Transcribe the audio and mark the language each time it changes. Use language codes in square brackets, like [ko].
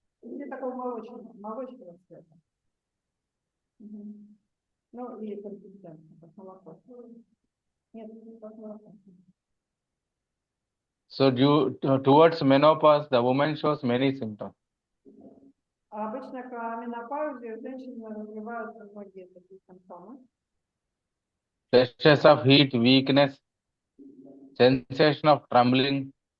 [ru] или такого молочного цвета. Ну, или консистенция, как молоко. Нет, как молоко. [en] So towards menopause, the woman shows many symptoms. [ru] Обычно к менопаузе женщины развиваются многие такие симптомы. [en] Flashes of heat, weakness, sensation of trembling,